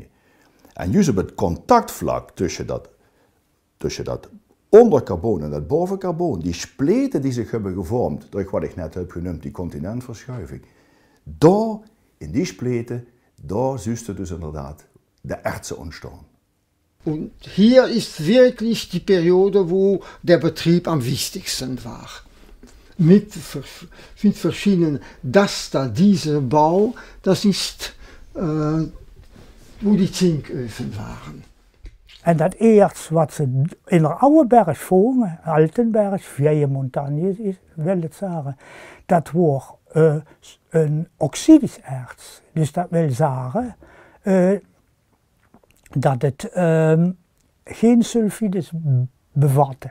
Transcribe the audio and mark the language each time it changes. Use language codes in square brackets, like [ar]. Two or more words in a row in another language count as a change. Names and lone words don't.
[nl] En juist op het contactvlak tussen dat ondercarboon en dat bovencarboon, die spleten die zich hebben gevormd, door wat ik net heb genoemd, die continentverschuiving. Daar, in die spleten, daar zuiste dus inderdaad de Erze ontstaan. [de] Und hier ist wirklich die Periode, wo der Betrieb am wichtigsten war. Mit verschiedenen, dieser Bau, das ist, wo die Zinköfen waren. [nl] En dat eerst wat ze in de oude berg vonden, Altenberg, Vieille Montagne is, wil het zeggen, dat was een oxidisch erts. Dus dat wil zeggen dat het geen sulfides bevatte.